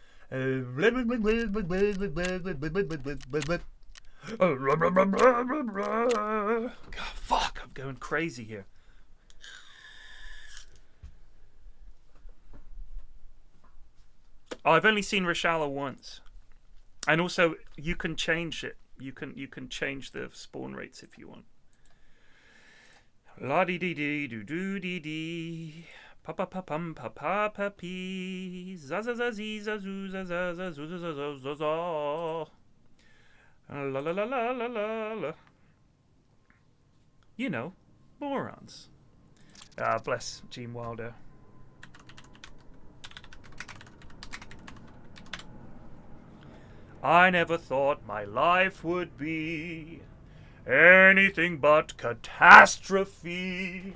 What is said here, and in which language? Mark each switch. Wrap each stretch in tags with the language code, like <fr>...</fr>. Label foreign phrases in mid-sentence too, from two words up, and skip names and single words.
<en>God, fuck, I'm going crazy here. Oh, I've only seen Reshala once. And also, you can change it. You can change the spawn rates if you want. La dee dee dee doo doo dee dee. Pa pa pa pum pa pa pa pee. Za za za zee za zoo za za za zoo za za za za za. La la la la la la la. You know, morons. Ah, bless Gene Wilder. I never thought my life would be anything but catastrophe.</en>